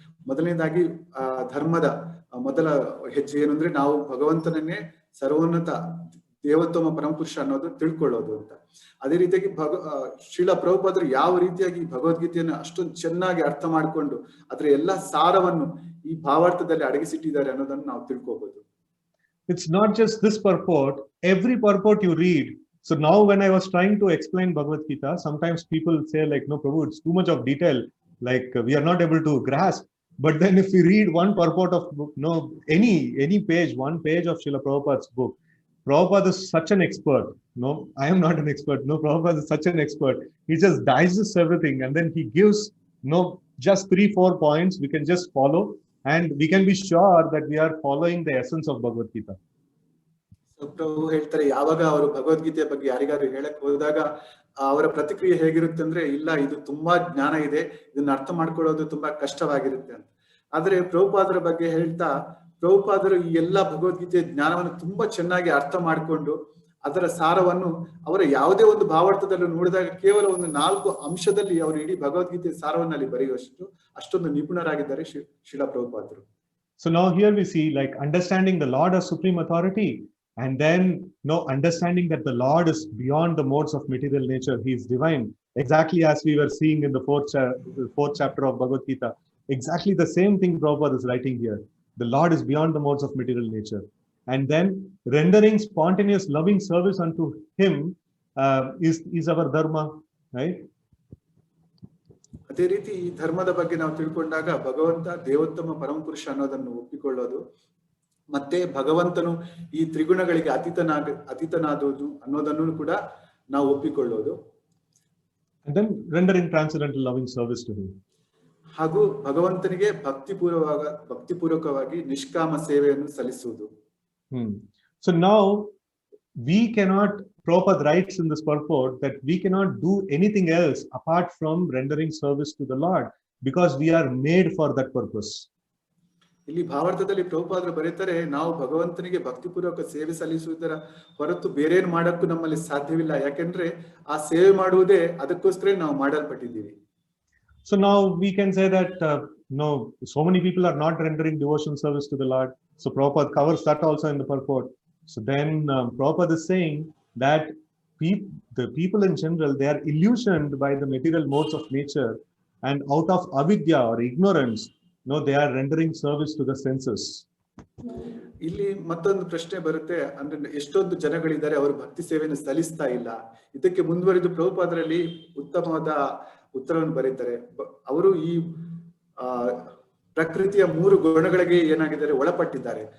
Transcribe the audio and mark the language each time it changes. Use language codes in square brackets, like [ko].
[kn] ಮೊದಲನೇದಾಗಿ ಧರ್ಮದ ಮೊದಲ ಹೆಜ್ಜೆ ಏನು ಅಂದ್ರೆ ನಾವು ಭಗವಂತನನ್ನೇ ಸರ್ವೋನ್ನತ ದೇವೋತ್ತಮ ಪರಮಪುರುಷ ಅನ್ನೋದು ತಿಳ್ಕೊಳ್ಳೋದು ಅಂತ. ಅದೇ ರೀತಿಯಾಗಿ ಶಿಲಾ ಪ್ರಭುಪಾದರು ಯಾವ ರೀತಿಯಾಗಿ ಭಗವದ್ಗೀತೆಯನ್ನು ಅಷ್ಟೊಂದು ಚೆನ್ನಾಗಿ ಅರ್ಥ ಮಾಡಿಕೊಂಡು ಅದರ ಎಲ್ಲಾ ಸಾರವನ್ನು ಈ ಭಾವಾರ್ಥದಲ್ಲಿ ಅಡಗಿಸಿಟ್ಟಿದ್ದಾರೆ ಅನ್ನೋದನ್ನು ನಾವು ತಿಳ್ಕೋಬಹುದು. [en] It's not just this purport, every purport you read. So now when I was trying to explain Bhagavad Gita, sometimes people say like, no, Prabhu, it's too much of detail. Like we are not able to grasp. But then if we read one purport of book, any page, one page of Srila Prabhupada's book, Prabhupada is such an expert. No, I am not an expert. No, Prabhupada is such an expert. He just digests everything and then he gives, just 3-4 points we can just follow and we can be sure that we are following the essence of Bhagavad Gita. [kn] ಪ್ರಭು ಹೇಳ್ತಾರೆ, ಯಾವಾಗ ಅವರು ಭಗವದ್ಗೀತೆಯ ಬಗ್ಗೆ ಯಾರಿಗಾರು ಹೇಳಕ್ ಹೋದಾಗ ಅವರ ಪ್ರತಿಕ್ರಿಯೆ ಹೇಗಿರುತ್ತೆ ಅಂದ್ರೆ, ಇಲ್ಲ ಇದು ತುಂಬಾ ಜ್ಞಾನ ಇದೆ, ಇದನ್ನ ಅರ್ಥ ಮಾಡ್ಕೊಳ್ಳೋದು ತುಂಬಾ ಕಷ್ಟವಾಗಿರುತ್ತೆ ಅಂತ. ಆದ್ರೆ ಪ್ರಭುಪಾದರ ಬಗ್ಗೆ ಹೇಳ್ತಾ, ಪ್ರಭುಪಾದರು ಈ ಎಲ್ಲಾ ಭಗವದ್ಗೀತೆಯ ಜ್ಞಾನವನ್ನು ತುಂಬಾ ಚೆನ್ನಾಗಿ ಅರ್ಥ ಮಾಡಿಕೊಂಡು ಅದರ ಸಾರವನ್ನು ಅವರ ಯಾವುದೇ ಒಂದು ಭಾವಾರ್ಥದಲ್ಲೂ ನೋಡಿದಾಗ ಕೇವಲ ಒಂದು 4 ಅಂಶದಲ್ಲಿ ಅವರು ಇಡೀ ಭಗವದ್ಗೀತೆಯ ಸಾರವನ್ನು ಅಲ್ಲಿ ಬರೆಯುವಷ್ಟು ಅಷ್ಟೊಂದು ನಿಪುಣರಾಗಿದ್ದಾರೆ Shreela ಪ್ರಭುಪಾದರು. [en] So now here we see like understanding the Lord as supreme authority. And then, understanding that the Lord is beyond the modes of material nature. He is divine. Exactly as we were seeing in the fourth chapter of Bhagavad Gita. Exactly the same thing Prabhupada is writing here. The Lord is beyond the modes of material nature. And then rendering spontaneous loving service unto Him is our dharma, right? [kn] ಅದೇ ರೀತಿ ಈ ಧರ್ಮದ ಬಗ್ಗೆ ನಾವು ತಿಳ್ಕೊಂಡಾಗ ಭಗವಂತ ದೇವೋತ್ತಮ ಪರಮಪುರುಷ ಅನ್ನೋದನ್ನು ಒಪ್ಪಿಕೊಳ್ಳೋದು, ಮತ್ತೆ ಭಗವಂತನು ಈ ತ್ರಿಗುಣಗಳಿಗೆ ಅತೀತನಾದೋದು ಅನ್ನೋದನ್ನು ಕೂಡ ನಾವು ಒಪ್ಪಿಕೊಳ್ಳೋದು. [en] And then rendering transcendental loving service to him. [kn] ಹಾಗೂ ಭಗವಂತನಿಗೆ ಭಕ್ತಿಪೂರ್ವಕವಾಗಿ ನಿಷ್ಕಾಮ ಸೇವೆಯನ್ನು ಸಲ್ಲಿಸುವುದು. [en] So now we cannot, Prabhupada writes in this purport that we cannot do anything else apart from rendering service to the Lord because we are made for that purpose. [kn] ಇಲ್ಲಿ ಭಾವಾರ್ಥದಲ್ಲಿ ಪ್ರಭುಪಾದರು ಬರೀತಾರೆ, ನಾವು ಭಗವಂತನಿಗೆ ಭಕ್ತಿಪೂರ್ವಕ ಸೇವೆ ಸಲ್ಲಿಸುವುದರ ಹೊರತು ಬೇರೇನು ಮಾಡಕ್ಕೂ ನಮ್ಮಲ್ಲಿ ಸಾಧ್ಯವಿಲ್ಲ. ಯಾಕೆಂದ್ರೆ ಆ ಸೇವೆ ಮಾಡುವುದೇ ಅದಕ್ಕೋಸ್ಕರ ನಾವು ಮಾಡಲ್ಪಟ್ಟಿದ್ದೀವಿ. [en] So now we can say that so many people are not rendering devotional service to the Lord. So Prabhupada covers that also in the purport. So then Prabhupada is saying that the people in general, they are illusioned by the material modes of nature, and out of avidya or ignorance, they are rendering service to the senses. [kn] ಇಲ್ಲಿ ಮತ್ತೊಂದು ಪ್ರಶ್ನೆ ಬರುತ್ತೆ, ಅಂದ್ರೆ ಎಷ್ಟೊಂದು ಜನಗಳಿದ್ದಾರೆ ಅವರು ಭಕ್ತಿ ಸೇವೆಯನ್ನು ಸಲ್ಲಿಸ್ತಾ ಇಲ್ಲ. ಇದಕ್ಕೆ ಮುಂದುವರಿದು ಪ್ರಭುಪಾದರಲ್ಲಿ ಉತ್ತಮವಾದ ಉತ್ತರವನ್ನು ಬರೀತಾರೆ. ಅವರು ಈ ಪ್ರಕೃತಿಯ 3 ಗುಣಗಳಿಗೆ ಏನಾಗಿದ್ದಾರೆ, ಒಳಪಟ್ಟಿದ್ದಾರೆ.